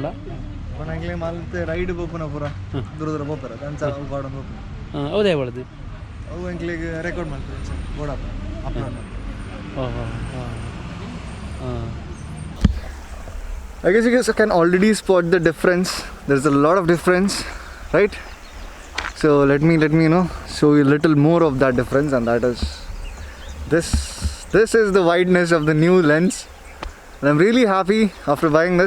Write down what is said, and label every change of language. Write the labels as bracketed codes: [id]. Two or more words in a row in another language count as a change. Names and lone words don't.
[tcy] ಪಣಂಗ್ಲೆ ಮಾಲ್ತೆ ರೈಡ್ ಬೋಪುನ ಪೂರ ದೂರ ದೂರ ಬೋಪರ ದಂಚ ಗಾರ್ಡನ್ ಬೋಪುನ ಹೌದೇ ಒಳದು ಅವು ಎಂಕ್ಲೆಗೆ ರೆಕಾರ್ಡ್ ಮಾಡ್ತಾರೆ ಬೋಡಪ್ಪ ಅಪ್ಲೋಡ್ [en] I guess you guys can already spot the difference. There's a lot of difference, right? So let me show you a little more of that difference, and that is this is the wideness of the new lens, and I'm really happy after buying this.